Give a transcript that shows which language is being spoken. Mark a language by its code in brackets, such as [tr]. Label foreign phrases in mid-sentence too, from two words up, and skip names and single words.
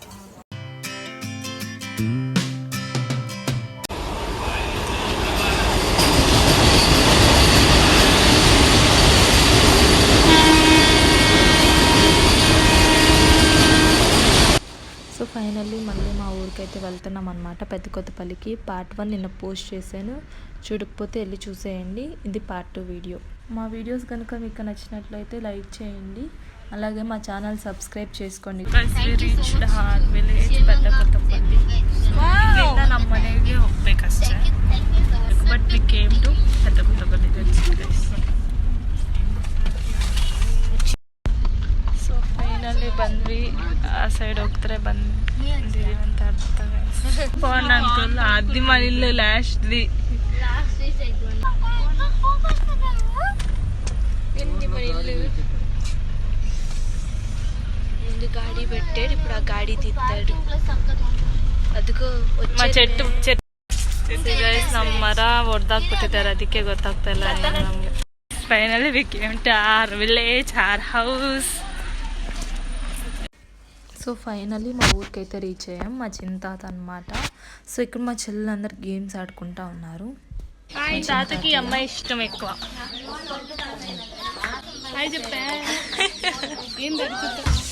[en] So finally [te] మళ్ళీ మా ఊరికైతే వెళ్తున్నాం అనమాట, పెద్ద కొత్తపల్లికి. పార్ట్ 1 నిన్న పోస్ట్ చేశాను, చూడకపోతే వెళ్ళి చూసేయండి. ఇది పార్ట్ 2 వీడియో. మా వీడియోస్ కనుక మీకు నచ్చినట్లయితే లైక్ చేయండి, అలాగే మా ఛానల్ సబ్స్క్రైబ్ చేసుకోండి. [kn] పెద్ద కొత్తపల్లి ನಮ್ಮ ಮನೆಗೆ ಹೋಗ್ಬೇಕಷ್ಟೇ. [en] But we came to పెద్ద కొత్తపల్లి. So finally [kn] ಬಂದ್ವಿ. ಆ ಸೈಡ್ ಹೋಗ್ತಾರೆ ಬಂದಿದೀವಿ ಅಂತ ಅರ್ಥ. [te] బాగున్నా అంకల్. అది మన ఇల్లు లాస్ట్ది. ముందు గాడి పెట్టాడు, ఇప్పుడు ఆ గాడి తీస్తాడు. ಅದಿಗೂ మా చెట్టు [kn] ನಮ್ಮ ಮರ ಹೊಡೆದಾಕ್ಬಿಟ್ಟಿದ್ದಾರೆ, ಅದಕ್ಕೆ ಗೊತ್ತಾಗ್ತಾ ಇಲ್ಲ ನಮ್ಗೆ. [en] Finally we came to our village, our house. So finally [te] మా ఊరికైతే రీచ్ అయ్యాం. మా చింతాత అనమాట. సో ఇక్కడ మా చెల్లెలందరూ గేమ్స్ ఆడుకుంటా ఉన్నారు. తాతకి అమ్మాయి ఇష్టం ఎక్కువ. ఏం దొరుకుతా